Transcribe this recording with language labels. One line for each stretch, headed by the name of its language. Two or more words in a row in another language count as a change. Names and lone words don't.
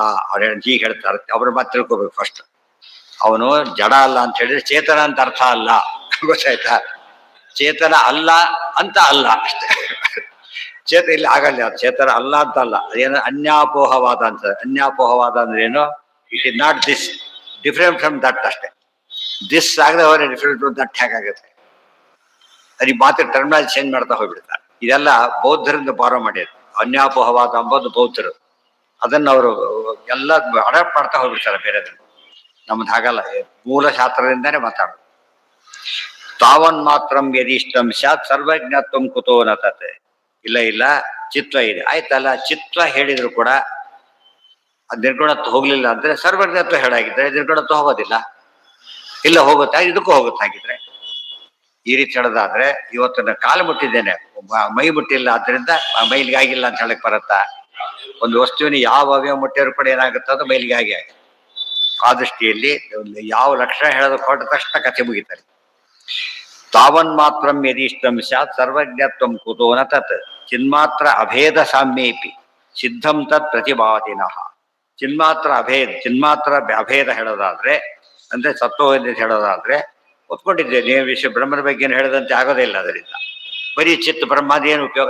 Kannada: ಅವ್ರು ಹೀಗೆ ಹೇಳ್ತಾರೆ, ಅವ್ರ ಮಾತು ತಿಳ್ಕೊಬೇಕು ಫಸ್ಟ್. ಅವನು ಜಡ ಅಲ್ಲ ಅಂತ ಹೇಳಿದ್ರೆ ಚೇತನ ಅಂತ ಅರ್ಥ ಅಲ್ಲ, ಗೊತ್ತಾಯ್ತಾ? ಚೇತನ ಅಲ್ಲ ಅಂತ ಅಲ್ಲ ಅಷ್ಟೇ. ಚೇತನ ಇಲ್ಲಿ ಆಗಲ್ಲ, ಚೇತನ ಅಲ್ಲ ಅಂತ ಅಲ್ಲ. ಅದೇನೋ ಅನ್ಯಾಪೋಹವಾದ ಅಂತ. ಅನ್ಯಾಪೋಹವಾದ ಅಂದ್ರೆ ಏನು?
English: it is not this, different from that ಅಷ್ಟೇ.
Kannada: ದಿಸ್ ಆಗದೆ ಅವರೇ
English: different from that
Kannada: ಹೇಗಾಗುತ್ತೆ? ಅದು ಮಾತ್ರ
English: terminology change
Kannada: ಮಾಡ್ತಾ ಹೋಗ್ಬಿಡ್ತಾರೆ. ಇದೆಲ್ಲ ಬೌದ್ಧರಿಂದ ಬಾರೋ ಮಾಡಿದ್ರು. ಅನ್ಯಾಪೋಹವಾದ ಅಂಬೋದು ಬೌದ್ಧರು. ಅದನ್ನ ಅವರು ಎಲ್ಲ ಅಡಾಪ್ಟ್ ಮಾಡ್ತಾ ಹೋಗ್ಬಿಡ್ತಾರೆ ಬೇರೆದನ್ನು. ನಮ್ದು ಹಾಗಲ್ಲ, ಮೂಲ ಶಾಸ್ತ್ರದಿಂದಾನೇ ಮಾತಾಡೋದು.
Sanskrit: ತಾವನ್ ಮಾತ್ರಂ ಯದಿಷ್ಟಂ ಸ್ಯಾತ್ ಸರ್ವಜ್ಞತ್ವಂ ಕುತೋ ನತತೆ.
Kannada: ಇಲ್ಲ ಇಲ್ಲ, ಚಿತ್ವ ಇದೆ ಆಯ್ತಲ್ಲ. ಚಿತ್ವ ಹೇಳಿದ್ರು ಕೂಡ ಅದು ನಿರ್ಗುಣತ್ವ ಹೋಗ್ಲಿಲ್ಲ ಅಂದ್ರೆ ಸರ್ವಜ್ಞತ್ವ ಹೇಳಾಗಿದ್ರೆ ನಿರ್ಗುಣತ್ವ ಹೋಗೋದಿಲ್ಲ. ಇಲ್ಲ ಹೋಗುತ್ತಾ? ಇದಕ್ಕೂ ಹೋಗುತ್ತಾಗಿದ್ರೆ. ಈ ರೀತಿ ಹೇಳೋದಾದ್ರೆ ಇವತ್ತು ನಾನು ಕಾಲು ಮುಟ್ಟಿದ್ದೇನೆ, ಮೈ ಮುಟ್ಟಿಲ್ಲ, ಆದ್ರಿಂದ ಮೈಲಿಗೆ ಆಗಿಲ್ಲ ಅಂತ ಹೇಳಕ್ ಬರುತ್ತಾ? ಒಂದು ವಸ್ತುವಿನ ಯಾವ ಅವಯವ ಮುಟ್ಟಿದ್ರು ಕೂಡ ಏನಾಗುತ್ತೆ? ಅದು ಮೈಲಿಗೆ ಆಗಿ. ಆ ದೃಷ್ಟಿಯಲ್ಲಿ ಯಾವ ಲಕ್ಷಣ ಹೇಳೋದಕ್ಕೆ ಹೊರಟ ತಕ್ಷಣ ಕಥೆ ಮುಗಿತಾರೆ.
Sanskrit: ತಾವನ್ ಮಾತ್ರಂ ಯದಿಷ್ಟಂ ಸ್ಯಾತ್ ಸರ್ವಜ್ಞತ್ವಂ ಕುತೋ ನ ತತ್ ಚಿನ್ಮಾತ್ರ ಅಭೇದ ಸಾಮ್ಯೇಪಿ ಸಿದ್ಧಂ ತತ್ ಪ್ರತಿಪಾದಿನಃ.
Kannada: ಚಿನ್ಮಾತ್ರ ಅಭೇದ ಹೇಳೋದಾದ್ರೆ ಅಂದ್ರೆ ಸತ್ವದಿಂದ ಹೇಳೋದಾದ್ರೆ ಒಪ್ಕೊಂಡಿದ್ದೆ. ನೀವು ವಿಷಯ ಬ್ರಹ್ಮನ ಬಗ್ಗೆ ಏನು ಹೇಳದಂತೆ ಆಗೋದೇ ಇಲ್ಲ. ಅದರಿಂದ ಬರೀ ಚಿತ್ತ ಬ್ರಹ್ಮಾದ ಏನು ಉಪಯೋಗ?